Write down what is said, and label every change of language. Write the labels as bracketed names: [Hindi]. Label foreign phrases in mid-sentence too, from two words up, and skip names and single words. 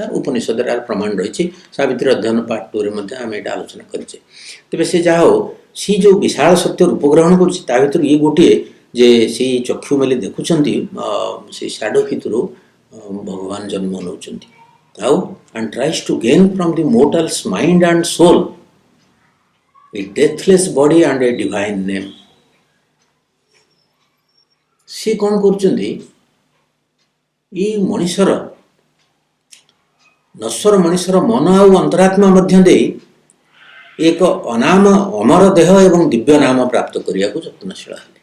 [Odia] ଉପନିଷଦରେ ଆର ପ୍ରମାଣ ରହିଛି। ସାବିତ୍ରୀ ଅଧ୍ୟୟନ ପାର୍ଟ 2ରେ ମଧ୍ୟ ଆମେ ଏଇଟା ଆଲୋଚନା କରିଛେ। ତେବେ ସେ ଯାହା ହଉ ସେ ଯେଉଁ ବିଶାଳ ସତ୍ୟ ରୂପ ଗ୍ରହଣ କରୁଛି ତା ଭିତରୁ ଇଏ ଗୋଟିଏ ଯେ ସେଇ ଚକ୍ଷୁ ମେଲି ଦେଖୁଛନ୍ତି ସେଇ ସ୍ୟାଡୋ ଭିତରୁ ଭଗବାନ ଜନ୍ମ ନେଉଛନ୍ତି। [English] ଆଉ and tries to gain from the mortal's mind and soul a deathless body and a divine name. [Odia] ସେ କ'ଣ କରୁଛନ୍ତି, ଏଇ ମଣିଷର ନଶ୍ୱର ମଣିଷର ମନ ଆଉ ଅନ୍ତରାତ୍ମା ମଧ୍ୟ ଦେଇ ଏକ ଅନାମ ଅମର ଦେହ ଏବଂ ଦିବ୍ୟ ନାମ ପ୍ରାପ୍ତ କରିବାକୁ ଯତ୍ନଶୀଳ ହେଲେ।